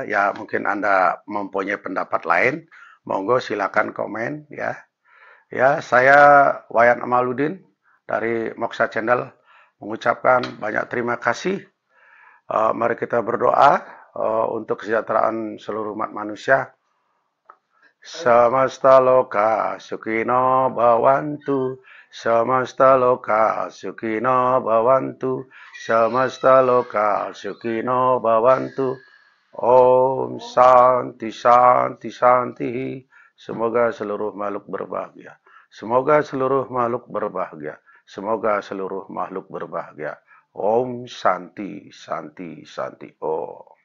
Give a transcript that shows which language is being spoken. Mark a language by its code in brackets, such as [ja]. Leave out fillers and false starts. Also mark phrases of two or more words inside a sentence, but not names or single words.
[id] Ya, mungkin Anda mempunyai pendapat lain. Monggo silakan komen ya. Ya, saya Wayan Amaludin dari Moksa Channel mengucapkan banyak terima kasih. Mari kita berdoa untuk kesejahteraan seluruh umat manusia. [sa] Samasta loka sukino bhavantu, samasta loka sukino bhavantu, samasta loka sukino bhavantu. Om Santi Santi Santi. [id] Semoga seluruh makhluk berbahagia. Semoga seluruh makhluk berbahagia. Semoga seluruh makhluk berbahagia. [sa] Om Santi Santi Santi. Om.